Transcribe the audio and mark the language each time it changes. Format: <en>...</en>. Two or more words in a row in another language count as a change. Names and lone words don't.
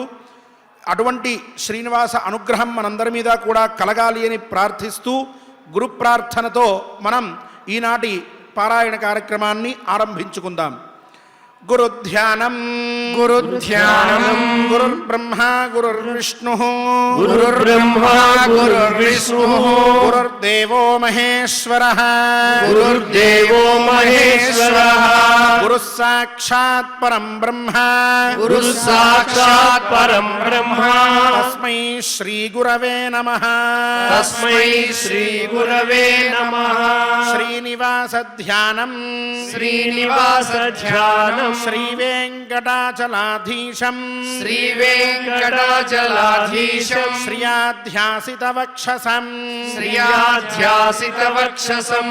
<te>అటువంటి శ్రీనివాస అనుగ్రహం మనందరి మీద కూడా కలగాలి అని ప్రార్థిస్తూ గురు ప్రార్థనతో మనం ఈనాటి పారాయణ కార్యక్రమాన్ని ఆరంభించుకుందాం.</te> <sa>గురుధ్యానం గురుధ్యానం గురుర్బ్రహ్మ గురుర్విష్ణు గురుర్బ్రహ్మ గురుర్విష్ణు గురుర్దేవో మహేశ్వరః గురుర్దేవో మహేశ్వరః గురుః సాక్షాత్ పరం బ్రహ్మ గురుః సాక్షాత్ పరం బ్రహ్మ తస్మై శ్రీ గురవే నమః తస్మై శ్రీ గురవే నమః. శ్రీనివాస ధ్యానం శ్రీనివాస ధ్యానం శ్రీ వెంకటాచలాధీశం శ్రీ వెంకటాచలాధీశం శ్రియాధ్యాసిత వక్షసం శ్రియాధ్యాసిత వక్షసం</sa>